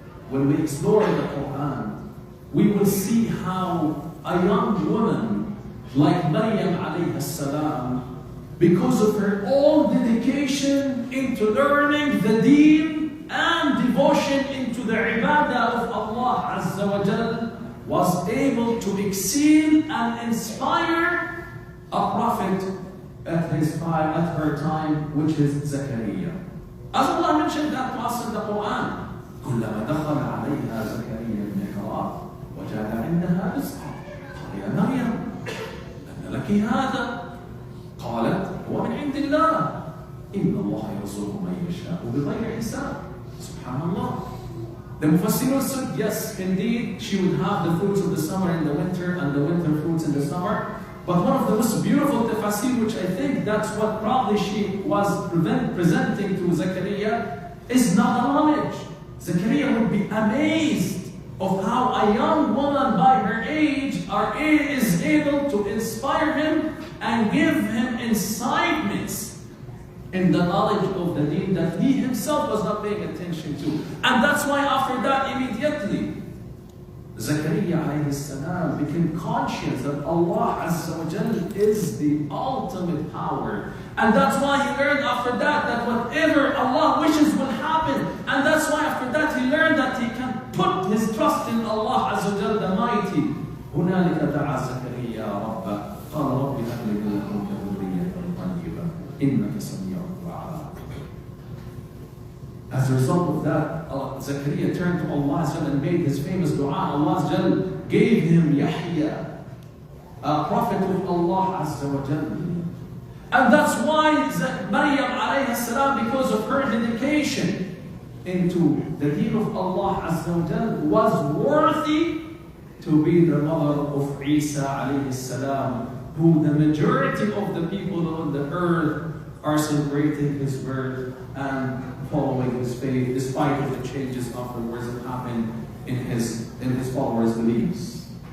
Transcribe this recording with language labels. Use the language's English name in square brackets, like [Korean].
[English] When we explore the Quran, we will see how a young woman like Maryam alayhi salam, because of her own dedication into learning the deen and devotion into the ibadah of Allah Azza wa Jal, was able to exceed and inspire a prophet at her time, which is Zakaria. As Allah mentioned that to us in the Quran, [Arabic] كلما دخل عليها زكريا المحراب وجد عندها رزقا قال يا مريم أن لك هذا؟ قالت هو من عند الله إن الله يرزق من يشاء بغير حساب. [English] Subhanallah. The Mufassirun said, yes, indeed, she would have the fruits of the summer in the winter and the winter fruits in the summer. But one of the most beautiful tafsir, which I think that's what probably she was presenting to Zakaria, is not knowledge. Zakaria would be amazed of how a young woman by her age is able to inspire him and give him incitements in the knowledge of the deen that he himself was not paying attention to. And that's why after that immediately Zakaria alayhi salam became conscious that Allah Azza wa Jal is the ultimate power. And that's why he learned after that whatever Allah wishes will happen. And that's why after that he learned that he can put his trust in Allah Azza wa Jal the Mighty. [Arabic] هنالك دعا زكريا ربه قال رب هب لي من لدنك ذرية طيبة إنك سميع الدعاء. [English] As a result of that, Zakaria turned to Allah and made his famous dua. Allah gave him Yahya, a prophet of Allah Azza wa Jal. And that's why Maryam alayhi salam, because of her dedication into the deen of Allah Azza wa Jal, was worthy to be the mother of Isa alayhi salam, who the majority of the people on the earth are celebrating his birth and following his faith, despite of the changes afterwards that happened in his followers' beliefs.